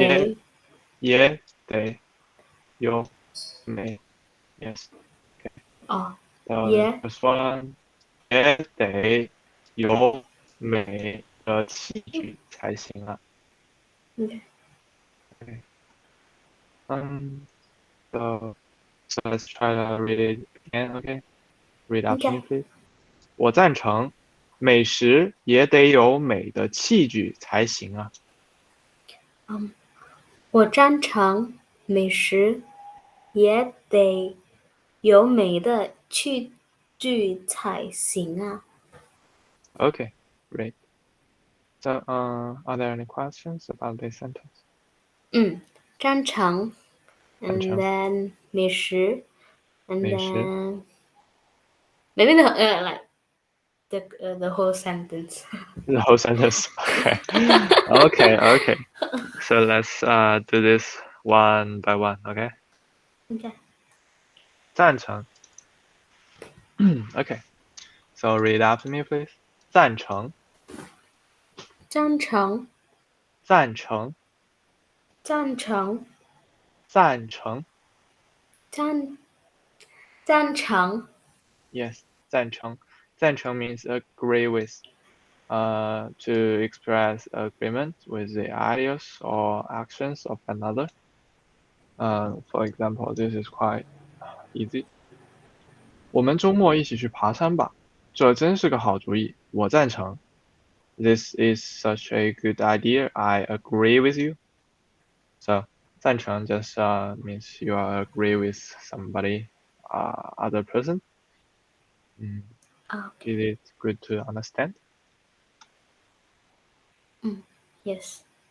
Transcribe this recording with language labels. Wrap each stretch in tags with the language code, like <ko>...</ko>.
<zh>得也得有美。Yes.</zh> <en>Okay.</en> <zh>也</zh> <en>The first one</en> <zh>也得有美的器具才行啊。</zh> <en>okay Okay. So let's try to read it again. Okay. Read after me, okay please.</en> <zh>我赞成，美食也得有美的器具才行啊。我赞成美食也得有美的器具才行啊。</zh> <en>Okay, great. So, are there any questions about this sentence?</en> <zh>赞成赞</zh> <en>and</en> <zh>成，</zh> <en>then 美食 and</en> <zh>美食</zh> <en>then maybe the like the whole sentence. the whole sentence. Okay, okay, okay. So let's do this one by one. Okay, okay.</en> <zh>赞成。</zh> <en>Okay, so read after me, please.</en> <zh>赞成，赞成赞成，赞成赞成。赞赞成</zh> <en>Yes, 赞成。赞成 means agree with. To express agreement with the ideas or actions of another. For example, this is quite easy.</en> <zh>我们周末一起去爬山吧，这真是个好主意，我赞成。</zh> <en>This is such a good idea. I agree with you. So 赞成 just means you agree with somebody, other person. okay. Is it good to understand? Yes.</en>